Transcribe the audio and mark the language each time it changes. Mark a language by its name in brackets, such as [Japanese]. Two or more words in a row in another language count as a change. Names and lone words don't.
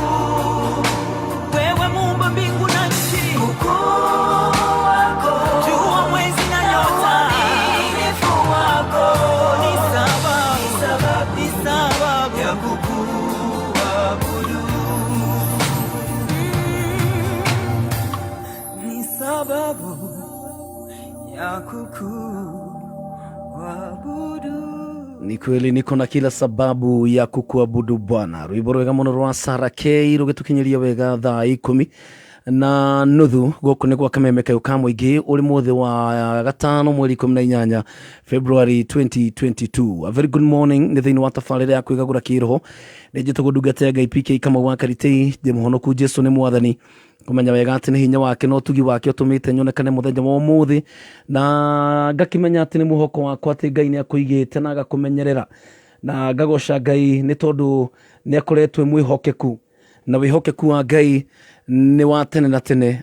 [Swahili] Wewe Muumba mbingu na nchi, ukuu wako, jua, mwezi na nyota, uaminifu wako ni sababu ya kukuabudu. Ni sababu ya kukuabudu. Ni kweli niko na kila sababu ya kukuabudu Bwana. [Kikuyu] Rwimbo rwega muno rwa Sarah K rugitukinyiria wega thaa 10:30 guku ni gwa kameme kayo ka muingi uri muthi wa gatano mweri 18 February 2022. [English] A very good morning [Kikuyu] ni thiini wa tafarira ya kwĩgagũra kĩroho ni njitagwo ndungata Ngai PK kama wa Karitei ndi muhonoku Jesu ni mwathani kumenya wega ati ni hinya wake no tugi wake utumite nyonekane muthenya wa umuthi na ngakimenya ati ni muhoko wakwa ati Ngai ni akuigite na agakumenyerera na ngagoca Ngai ni tondu ni akoretwe mwihokeku na wihokeku wa Ngai ni wa tene na tene.